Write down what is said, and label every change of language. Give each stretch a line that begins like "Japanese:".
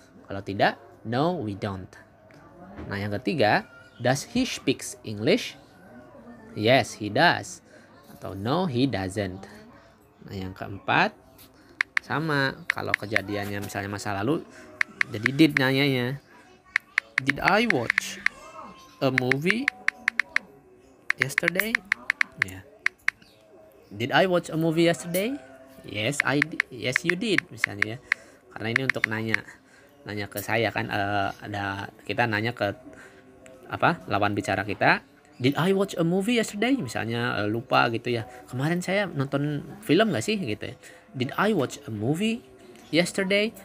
Indonesian: Kalau tidak,
English: no, we don't.
Indonesian: Nah, yang ketiga,
English: does he speaks English? Yes, he does.
Indonesian: Atau
English: no, he doesn't.
Indonesian: Nah, yang keempat, sama. Kalau kejadiannya misalnya masa lalu, jadi did nanyanya.
English: Did I watch a movie yesterday? Yeah. Did I watch a movie yesterday? Yes, yes you did,
Indonesian: misalnya ya. Karena ini untuk nanya ke saya kan, ada kita nanya ke lawan bicara kita.
English: Did I watch a movie yesterday?
Indonesian: Misalnya lupa gitu ya. Kemarin saya nonton film gak sih gitu ya.
English: Did I watch a movie yesterday?